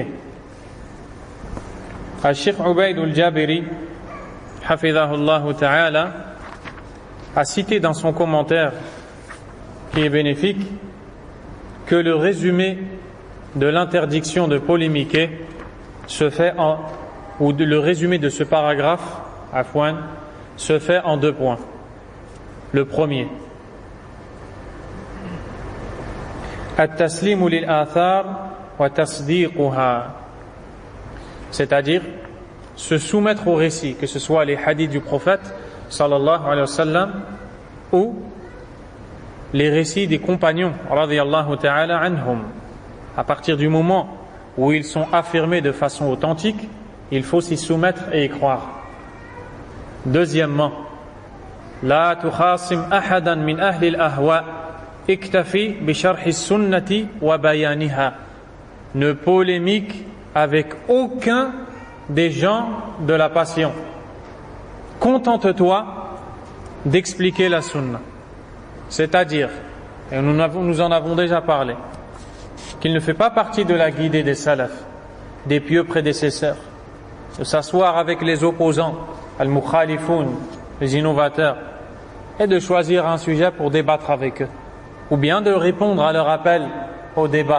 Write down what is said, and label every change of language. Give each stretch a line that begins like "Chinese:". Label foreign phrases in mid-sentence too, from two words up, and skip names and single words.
French: Al-Sheikh Ubayd al-Jabiri
Arabic: حفظه الله تعالى
French: a cité dans son commentaire qui est bénéfique que le résumé de l'interdiction de polémiquer se fait le résumé de ce paragraphe afwan se fait en 2 points. Le premier,
Arabic: التسليم للآثار وتصديقها,
French: c'est-à-dire se soumettre au récit, que ce soit les hadiths du prophète
Arabic: صلى الله عليه وسلم
French: ou les récits des compagnons
Arabic: رضي الله تعالى عنهم.
French: À partir du moment où ils sont affirmés de façon authentique, il faut s'y soumettre et y croire.
Arabic: Deuxièmement, لا تخاصم أحدا من أهل الأهواء اكتف بشرح السنة وبيانها.
French: ne polémique avec aucun des gens de la passion. Contente-toi d'expliquer la sunna. C'est-à-dire, et nous en avons déjà parlé, qu'il ne fait pas partie de la guidée des salafs, des pieux prédécesseurs, de s'asseoir avec les opposants, al-mukhalifoun, les innovateurs, et de choisir un sujet pour débattre avec eux, ou bien de répondre à leur appel au débat.